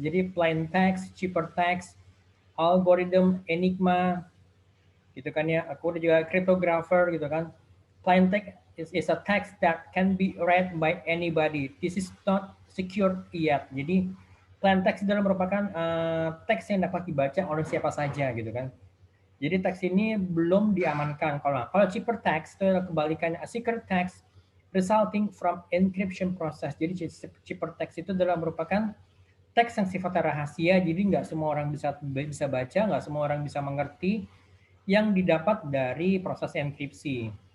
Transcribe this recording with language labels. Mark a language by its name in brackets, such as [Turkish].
[Indonesian] Jadi plain text, ciphertext, algorithm, enigma, gitu kan ya. Aku juga cryptographer gitu kan. [English] Plain text is a text that can be read by anybody. This is not secure yet. [Indonesian] Jadi plain text adalah merupakan teks yang dapat dibaca oleh siapa saja gitu kan. Jadi teks ini belum diamankan. Kalau ciphertext itu kebalikannya, a secret text resulting from encryption process. Jadi ciphertext itu adalah merupakan teks yang sifatnya rahasia, jadi nggak semua orang bisa baca, nggak semua orang bisa mengerti, yang didapat dari proses enkripsi.